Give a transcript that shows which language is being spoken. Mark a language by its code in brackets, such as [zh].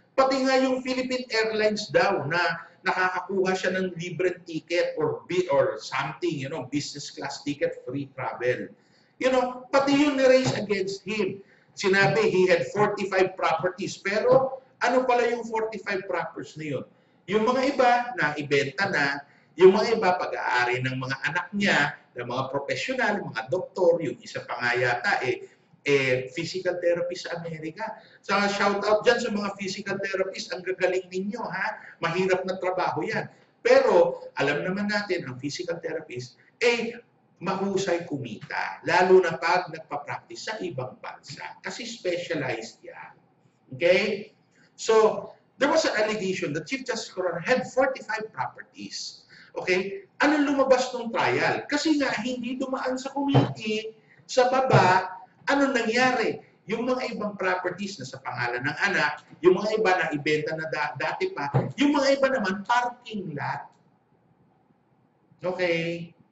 [tl] Pati nga yung Philippine Airlines daw na nakakakuha siya ng libreng ticket [en] or something, [tl] business class ticket, free travel. Pati yun na-raise [en] against him. [tl] Sinabi [en] he had 45 properties. [tl] Pero ano pala yung 45 properties na yun? Yung mga iba na ibenta na, yung mga iba pag-aari ng mga anak niya, ng mga profesional, mga doktor, yung isa pa nga yata physical therapist sa Amerika. So shout out dyan sa mga physical therapist, ang gagaling ninyo ha, mahirap na trabaho yan. Pero alam naman natin, ang physical therapist, mahusay kumita, lalo na pag nagpa-practice sa ibang bansa, kasi specialized yan. Okay? [en] So, there was an allegation that Chief Justice Corona had 45 properties. [tl] Okay? Anong lumabas ng trial? Kasi nga, hindi dumaan sa committee, sa baba, anong nangyari? Yung mga ibang properties na sa pangalan ng anak, yung mga iba na ibenta na dati pa, yung mga iba naman, parking lot. Okay?